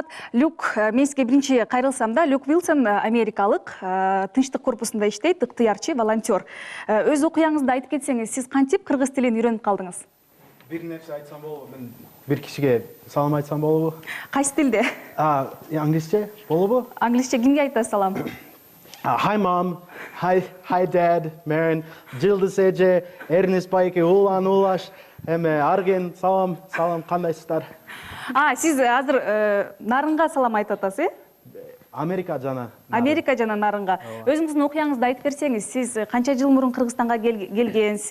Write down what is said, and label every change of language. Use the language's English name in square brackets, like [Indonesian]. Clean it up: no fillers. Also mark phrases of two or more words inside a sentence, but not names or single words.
[Kyrgyz] Люк, мен сизге биринчи кайрылсам да, Люк Вилсон америкалык Тынчтык корпусунда иштейт, ыктыярчы, волонтер. Өз окуяңызды айтып кетсеңиз, сиз кантип кыргыз тилин үйрөнүп калдыңыз? Бир нерсе айтсам болобу? Мен бир кишиге салам айтсам болобу? Кайсы тилде? Англисче болобу? Англисче кимге айтасыз салам? [English] Hi mom, hi dad, Marin, [Kyrgyz] Жылдыз эже, Эрнест байке, улан улаш, эме Арген, салам, кандайсыздар? Сиз азыр Нарынга салам айтып атасыз, Америка жана Нарынга. Өзүңүздүн окуяңызды айтып берсеңиз, сиз канча жыл мурун Кыргызстанга келгенсиз?